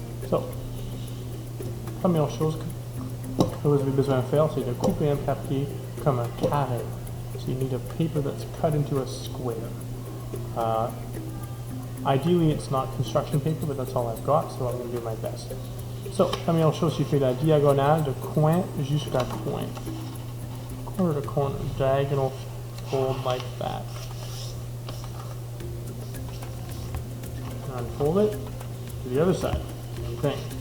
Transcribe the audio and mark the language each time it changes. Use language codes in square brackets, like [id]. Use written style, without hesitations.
[fr] So, première chose que vous avez besoin de faire, c'est de couper un papier comme un carré. [en] So you need a paper that's cut into a square. Ideally, it's not construction paper, but that's all I've got, so I'm going to do my best. [fr] So, première chose, tu fais la diagonale de coin jusqu'à coin. [en] Corner to corner, diagonal fold like that. Unfold it to the other side, same thing.